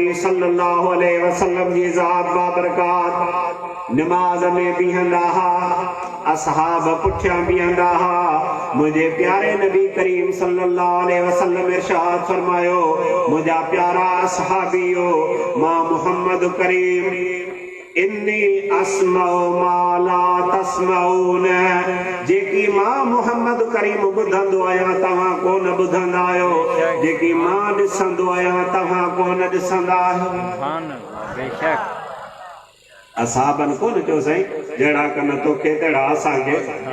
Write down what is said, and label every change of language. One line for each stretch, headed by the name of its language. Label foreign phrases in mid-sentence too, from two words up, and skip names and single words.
Arabic: صلى الله عليه وسلم
Sindhi: जी ज़ात बाबरकात नमाज में बीहंदा हा असहाब पुठियां बीहंदा हा मुझे प्यारे नबी करीम
Arabic: صلى الله عليه وسلم
Sindhi: इरशाद फरमायो मुझा प्यारा असहाबियो मां मोहम्मद करीम
Arabic: إني أسمع ما لا تسمعون
Sindhi: जेकी मां मोहम्मद करीम ॿुधंदो आहियां तव्हां कोन ॿुधंदा आहियो जेकी मां ॾिसंदो आहियां तव्हां कोन ॾिसंदा आहियो
Arabic: سبحان الله बेशक
Sindhi: असहाबन कोन चयो साईं जहिड़ा कन तोखे तहिड़ा असांखे